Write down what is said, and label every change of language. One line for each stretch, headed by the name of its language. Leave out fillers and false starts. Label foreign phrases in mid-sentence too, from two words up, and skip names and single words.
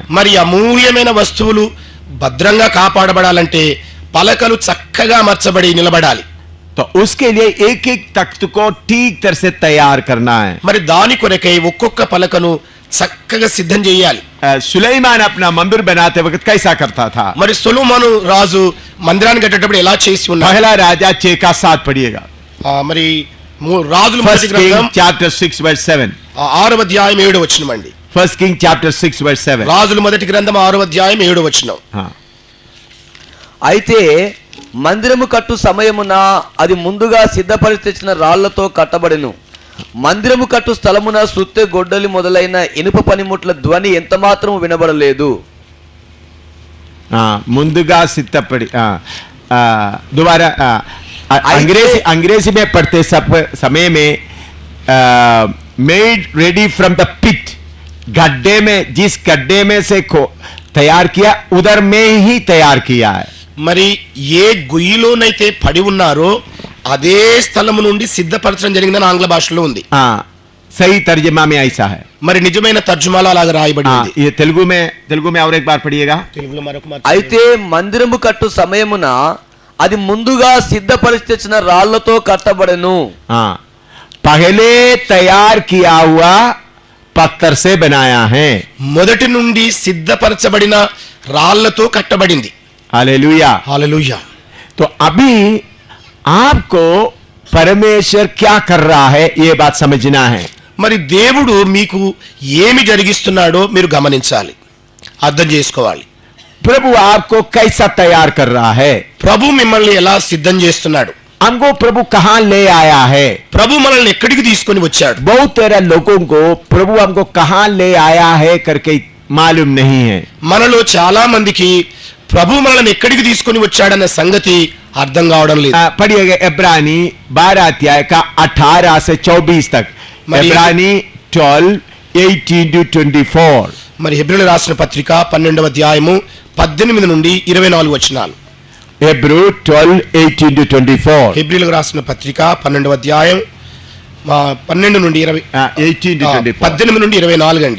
Telugu: మరి అమూల్యమైన వస్తువులు భద్రంగా కాపాడబడాలంటే పలకలు చక్కగా అమర్చబడి నిలబడాలి।
Hindi: तो उसके लिए एक एक तख्त को ठीक तरह से तैयार करना है।
Telugu: మరి దాని కొరకై ఒక్కొక్క పలకను చక్కగా సిద్ధం చేయాలి।
Hindi: सुलेमान अपना मंदिर बनाते वक्त कैसा करता था?
Telugu: మరి సొలొమోను రాజు మందిరాన్ని కట్టేటప్పుడు ఎలా చేసి ఉన్నాడు?
Hindi: पहला राजा 6 का 7 पढ़िएगा।
Telugu: మరి రాజుల మొదటి
English: First
Telugu: గ్రంథం
English: King chapter 6 verse 7।
Telugu: 6వ అధ్యాయం 7వ వచనం అండి।
English: First King chapter 6 verse 7।
Telugu: రాజుల మొదటి గ్రంథం 6వ అధ్యాయం 7వ వచనం। అయితే మందిరము కట్టు సమయమున అది ముందుగా సిద్ధపరిచి తెచ్చిన రాళ్లతో కట్టబడెను। మందిరము కట్టు స్థలమున సుత్తె గొడ్డలి మొదలైన ఇనుప పనిముట్ల ధ్వని ఎంత మాత్రం వినబడలేదు। ముందుగా సిద్ధపడి
Hindi: दोबारा अंग्रेजी में पढ़ते समय में
English: made ready from the pit,
Hindi: गड्ढे में जिस गड्ढे में से तैयार किया उधर में ही तैयार किया है।
Telugu: మరి ఏ గుయ్యిలోనైతే పడి ఉన్నారో అదే స్థలము నుండి సిద్ధపరచడం జరిగిందని ఆంగ్ల భాషలో ఉంది।
Hindi: सही तर्जुमा में ऐसा है।
Telugu: మరి నిజమైన తర్జుమాలో అలాగా రాయబడి ఉంది।
Hindi: ये तेलुगु में और एक बार पढ़िएगा।
Telugu: తెలుగులో మరొక మాట। అయితే మందిరము కట్టు సమయమున అది ముందుగా సిద్ధపరిచి తెచ్చిన రాళ్లతో కట్టబడెను।
Hindi: पहले तैयार किया हुआ पत्थर से बनाया है।
Telugu: మొదటి నుండి సిద్ధపరచబడిన రాళ్లతో కట్టబడింది।
Hindi: हालेलुया
Telugu: హల్లెలూయా।
Hindi: तो अभी आपको परमेश्वर क्या कर रहा है ये बात समझना है।
Telugu: మరి దేవుడు మీకు ఏమి జరిగిస్తున్నాడో మీరు గమనించాలి, అర్థం చేసుకోవాలి।
Hindi: प्रभु आपको कैसा तैयार कर रहा है?
Telugu: ప్రభు మిమ్మల్ని ఎలా సిద్ధం చేస్తున్నాడు?
Hindi: हमको प्रभु कहां ले आया है?
Telugu: ప్రభు మనల్ని ఎక్కడికి తీసుకొని వచ్చాడు?
Hindi: बहुत तरह लोगों को प्रभु हमको कहां ले आया है करके मालूम नहीं है।
Telugu: మనలో చాలా మందికి ప్రభు మనల్ని ఎక్కడికి తీసుకొని వచ్చాడన్న సంగతి అర్థం కావడం లేదు।
Hindi: पढ़िएगा इब्रानी 12 अध्याय का 18 से 24 तक। इब्रानी 12:18 to 24।
Telugu: మరి హెబ్రీయులకు రాసిన పత్రిక 12వ అధ్యాయము 18 నుండి 24 వచనాలు।
English: Hebrew 12:18 to 24।
Telugu: హెబ్రీయులకు రాసిన పత్రిక 12వ అధ్యాయం 12 నుండి 20
English: 18 to 24.
Telugu: 18 నుండి 24 అండి.